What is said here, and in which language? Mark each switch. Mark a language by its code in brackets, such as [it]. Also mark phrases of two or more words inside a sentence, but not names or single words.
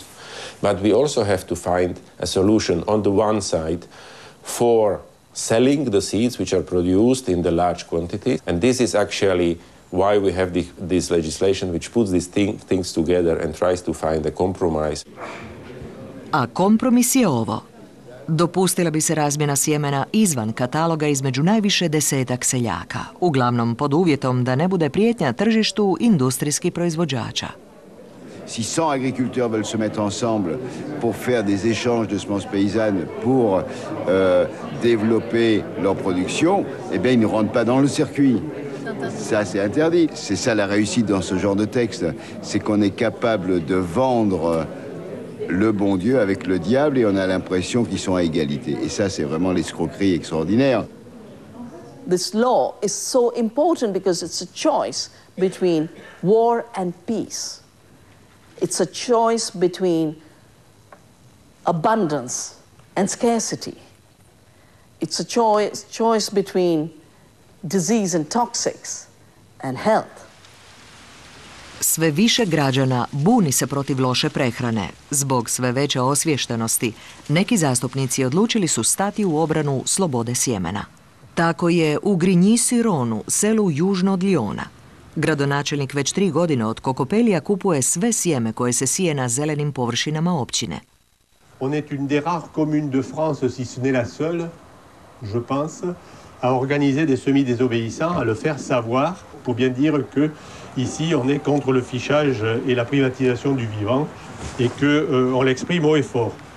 [en] But we also have to find a solution on the one side for selling the seeds which are produced in the large quantities. And this is actually why we have this legislation which puts these things together and tries to find a compromise. [hr] A kompromis je ovo. Dopustila bi se razmjena sjemena izvan kataloga između najviše 10-ak seljaka, uglavnom pod uvjetom da ne bude prijetnja tržištu industrijskih proizvođača. [fr] Si 100 agriculteurs veulent se mettre ensemble pour faire des échanges de semences paysannes pour développer leur production, eh bien, ils ne rentrent pas dans le circuit. Ça, c'est interdit. C'est ça la réussite dans ce genre de texte. C'est qu'on est capable de vendre le bon Dieu avec le diable et on a l'impression qu'ils sont à égalité. Et ça, c'est vraiment l'escroquerie extraordinaire. [en] this law is so important because it's a choice between war and peace. It's a choice between abundance and scarcity. It's a choice between disease and toxics and health. [hr] Sve više građana buni se protiv loše prehrane. Zbog sve veće osviještenosti, neki zastupnici odlučili su stati u obranu slobode sjemena. Tako je u Grigny-sur-Rhône, selu južno od Lyona. Gradonačelnik već 3 godine od Kokopelija kupuje sve sjeme koje se sije na zelenim površinama općine. [fr] On est une des rares communes de France, si ce n'est la seule, je pense, à organiser des semis désobéissants, à le faire savoir, pour bien dire que ici on est contre le fichage et la privatisation du vivant et que on l'exprime haut et fort.